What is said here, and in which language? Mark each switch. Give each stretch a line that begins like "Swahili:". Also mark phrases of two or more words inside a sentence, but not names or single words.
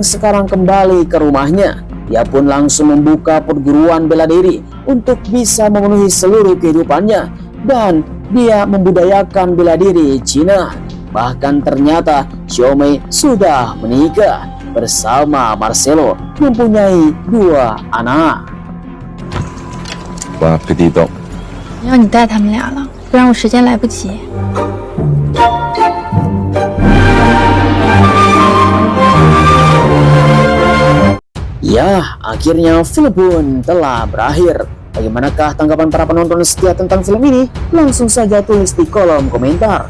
Indonesian: sekarang kembali ke rumahnya, dia pun langsung membuka perguruan bela diri untuk bisa memenuhi seluruh kehidupannya, dan dia membudayakan bela diri Cina. Bahkan ternyata Xiaomei sudah menikah bersama Marcelo, mempunyai 2 anak.
Italian: Buon appetito.
Chinese: 要你带他们俩了，不然我时间来不及。
Indonesian: Ya, akhirnya film pun telah berakhir. Bagaimanakah tanggapan para penonton setia tentang film ini? Langsung saja tulis di kolom komentar.